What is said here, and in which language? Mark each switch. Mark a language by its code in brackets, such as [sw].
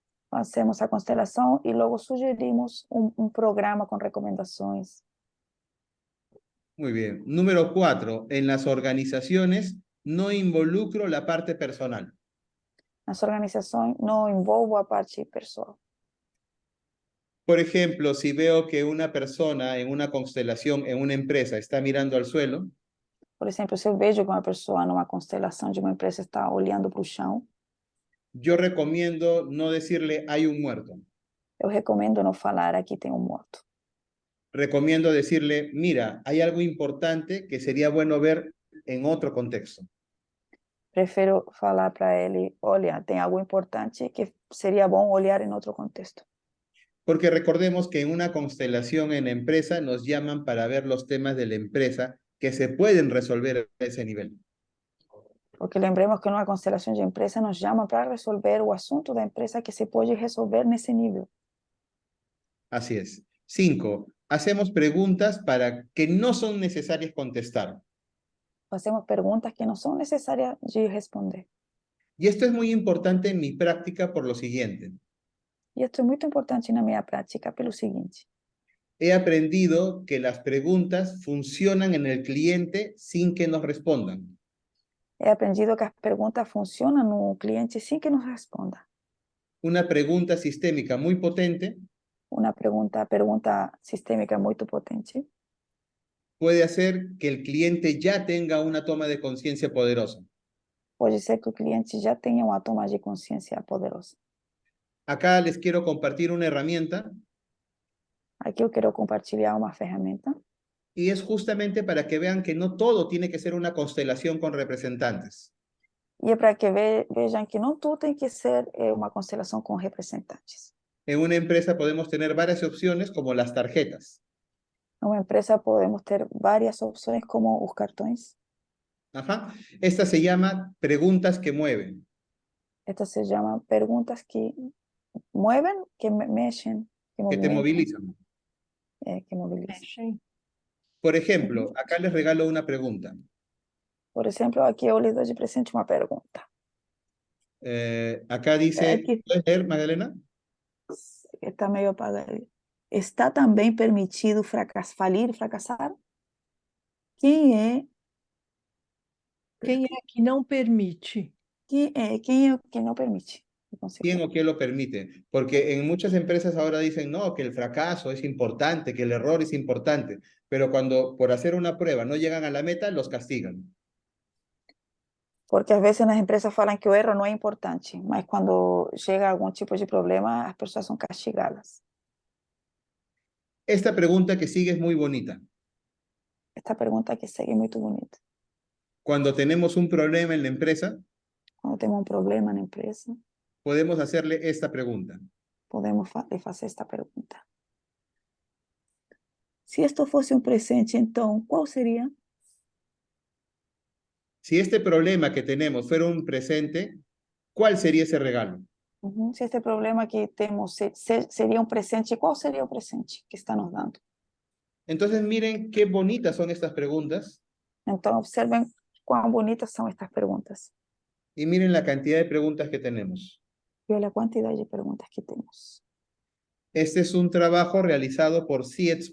[pt] Fazemos a constelação e logo sugerimos programa com recomendações. [es] Muy bien. Número 4. En las organizaciones no involucro la parte personal. [pt] Nas organizações, não envolvo a parte pessoal. [es] Por ejemplo, si veo que una persona en una constelación, en una empresa, está mirando al suelo, [pt] Por exemplo, se eu vejo que uma pessoa numa constelação de uma empresa está olhando para o chão, [es] yo recomiendo no decirle hay un muerto. [pt] eu recomendo não falar aqui tem morto. [es] Recomiendo decirle, mira, hay algo importante que sería bueno ver en otro contexto. [pt] Prefiro falar para ele, olha, tem algo importante que seria bom olhar em outro contexto. [es] Porque recordemos que en una constelación en empresa nos llaman para ver los temas de la empresa que se pueden resolver a ese nivel. [pt] Porque lembremos que numa constelação de empresa nos chamam para resolver o assunto da empresa que se pode resolver nesse nível. [es] Así es. 5. Hacemos preguntas para que no son necesarias contestar. [pt] Fazemos perguntas que não são necessárias de responder. [es] Y esto es muy importante en mi práctica por lo siguiente. [pt] E isso é muito importante na minha prática pelo seguinte: [es] He aprendido que las preguntas funcionan en el cliente sin que nos respondan. he aprendido [pt] que as perguntas funcionam no cliente sem que nos responda. [es] Una pregunta sistémica muy potente [pt] Uma pergunta sistêmica muito potente [es] puede hacer que el cliente ya tenga una toma de conciencia poderosa. [pt] pode ser que o cliente já tenha uma toma de consciência poderosa. [es] Acá les quiero compartir una herramienta [pt] Aqui eu quero compartilhar uma ferramenta [es] y es justamente para que vean que no todo tiene que ser una constelación con representantes. [pt] e é para que vejam que não tudo tem que ser uma constelação com representantes. [es] En una empresa podemos tener varias opciones como las tarjetas. [pt] Numa empresa podemos ter várias opções como os cartões. [es] Ajá. Esta se llama preguntas que mueven. [pt] Esta se chama perguntas que movem, que mexem, [es] Que te movilizan. [pt] que mobilizam. [es] Por ejemplo, acá les regalo una pregunta. [pt] Por exemplo, aqui eu lhes dou de presente uma pergunta. [es] Acá dice, ¿puedes leer, Magdalena? [pt] Está meio apagado. Está também permitido falir e fracassar? Quem é, Quem é que não permite? quem é o que não permite? Eu consigo [es] ¿Quién [pt] ver. [es] o qué lo permite? Porque en muchas empresas ahora dicen, no, que el fracaso es importante, que el error es importante, pero cuando por hacer una prueba no llegan a la meta, los castigan. [pt] Porque às vezes nas empresas falam que o erro não é importante, mas quando chega algum tipo de problema, as pessoas são castigadas. [es] Esta pregunta que sigue es muy bonita. [pt] Esta pergunta que segue é muito bonita. [es] Cuando tenemos un problema en la empresa, [pt] Quando temos um problema na empresa, [es] podemos hacerle esta pregunta. [pt] podemos lhe fazer esta pergunta. Se isto fosse um presente, então, qual seria? [es] Si este problema que tenemos fuera un presente, ¿cuál sería ese regalo? [pt] Se este problema que temos seria um presente, qual seria o presente que está nos dando? [es] Entonces miren qué bonitas son estas preguntas [pt] Então, observem quão bonitas são estas perguntas. [es] y miren la cantidad de preguntas que tenemos. [pt] E olha a quantidade de perguntas que temos. [es] Este es un trabajo realizado por C.H.